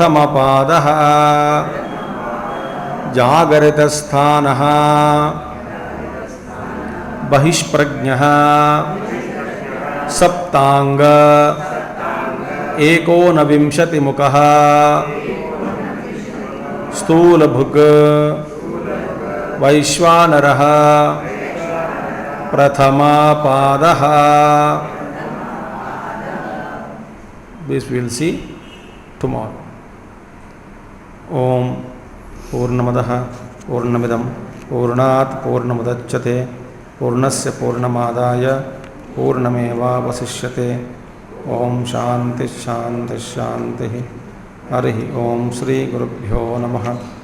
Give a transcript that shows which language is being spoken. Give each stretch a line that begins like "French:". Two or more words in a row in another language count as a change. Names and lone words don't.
Sanskrit: Prathamapadaha Jagaritasthanaha Bahishprajnaha Saptanga Ekonavimshati Mukaha Stulabhuka Vaishwanaraha Prathamapadaha.
English: This we will see tomorrow.
Sanskrit: Om Purnamadaha Purnamidam Purnat Purnamudachyate Purnasya Purnamadaya Purnameva Vasishyate. Om Shanti Shanti Shanti. Harihi Om Shri Gurubhyo Namaha.